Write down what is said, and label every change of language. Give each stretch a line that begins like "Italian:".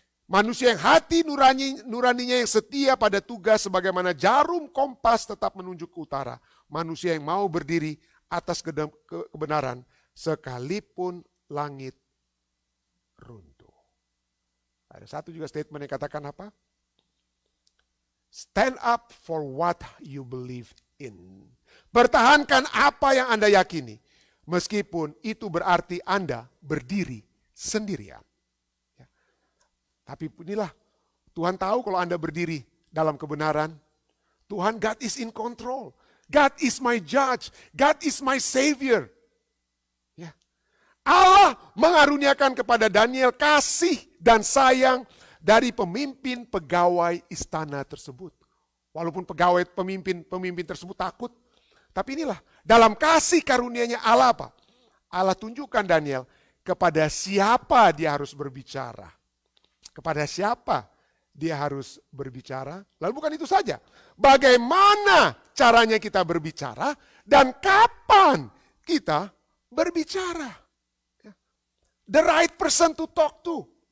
Indonesian: Manusia yang hati nuraninya yang setia pada tugas sebagaimana jarum kompas tetap menunjuk ke utara. Manusia yang mau berdiri atas kebenaran sekalipun langit runtuh. Ada satu juga statement yang katakan apa?
English: Stand up for what you believe in.
Indonesian: Pertahankan apa yang Anda yakini. Meskipun itu berarti Anda berdiri sendirian. Ya. Tapi inilah, Tuhan tahu kalau Anda berdiri dalam kebenaran.
English: Tuhan, God is in control. God is my judge. God is my savior.
Indonesian: Ya. Allah mengaruniakan kepada Daniel kasih dan sayang dari pemimpin pegawai istana tersebut. Walaupun pemimpin tersebut takut, tapi inilah dalam kasih karunia-Nya Allah apa? Allah tunjukkan Daniel kepada siapa dia harus berbicara. Kepada siapa dia harus berbicara. Lalu bukan itu saja. Bagaimana caranya kita berbicara dan kapan kita berbicara.
English: The right person to talk to.